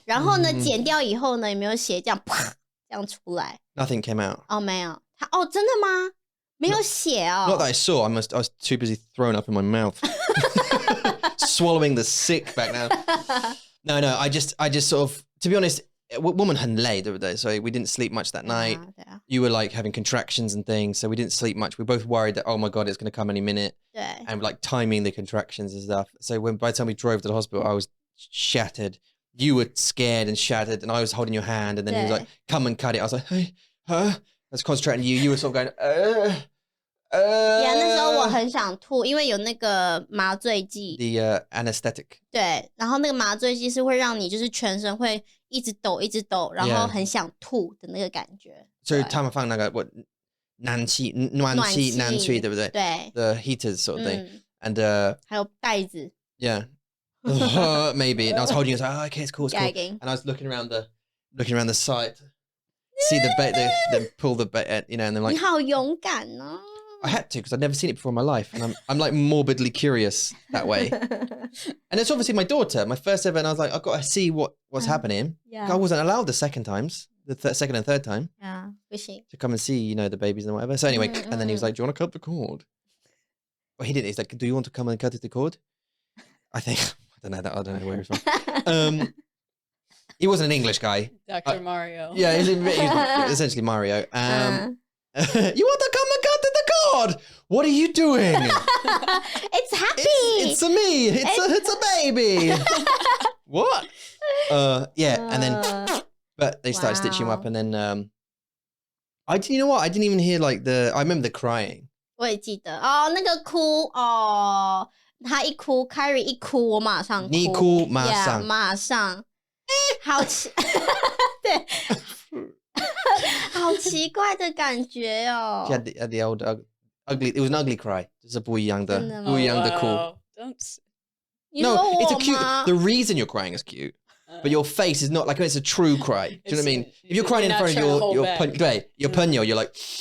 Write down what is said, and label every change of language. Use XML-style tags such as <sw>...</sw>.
<zh>然后呢，剪掉以后呢，有没有血这样啪这样出来？</zh> <en>Nothing came out.</en> <zh>哦，没有。真的吗？没有血哦。</zh> <en>Not that I saw. I was too busy throwing up in my mouth, swallowing the sick back now. No. I just sort of, to be honest, woman</en> <zh>很累，对不对?</zh> <en>So we didn't sleep much that night.</en> <zh>对啊，</zh> <en>You were like having contractions and things, so we didn't sleep much. We were both worried that, oh my God, it's going to come any minute.</en> <zh>对。</zh> <en>And like timing the contractions and stuff. So by the time we drove to the hospital, I was shattered. You were scared and shattered, and I was holding your hand, and then he was like, come and cut it. I was like, hey, huh? I was concentrating on you. You were sort of going,</en> <zh>Yeah， 那时候我很想吐，因为有那个麻醉剂。</zh> <en>The anesthetic.</en> <zh>对，然后那个麻醉剂是会让你就是全身会一直抖，一直抖，然后很想吐的那个感觉。 So 他们放那个 what 暖气，对不对？对。</zh> <en>The heaters sort of thing. And</en> <zh>还有袋子。</zh> <en>yeah. Maybe. And I was holding it. I was like, oh, okay, it's cool, it's cool. Gagging. And I was looking around the site. See the bait, they pull the bait, you know, and they're</en> <zh>你</zh> <en>like,</en> <zh>好勇敢哦！</zh> <en>I had to because I'd never seen it before in my life, and I'm like morbidly curious that way. And it's obviously my daughter, my first ever, and I was like, I've got to see what's happening. Yeah. I wasn't allowed the second times, second and third time,</en> <zh>啊，不行。</zh> <en>to come and see, you know, the babies and whatever. So anyway, and then he was like, "Do you want to cut the cord?" Well, he didn't. He's like, "Do you want to come and cut the cord?" I think I don't know where he's from. He wasn't an English guy. Dr. Mario. Yeah, he's essentially Mario. You want to come and cut the cord? What are you doing? It's happy. It's a me. It's a baby. What? Yeah, and then but they started stitching him up, and then You know what? I didn't even hear like I remember the crying.</en> <zh>我也记得哦，那个哭哦，他一哭 ，Kyrie 一哭，我马上哭，你哭马上 yeah, 马上，好奇，对，好奇怪的感觉哦。</zh> <en>She had the old ugly. It was an ugly cry.</en> <zh>就是不一样的哭。</zh> <en>Don't. No, it's a cute. The reason you're crying is cute, but your face is not like it's a true cry. Do you know what I mean? If you're crying in front of your punyo, you're like.</en>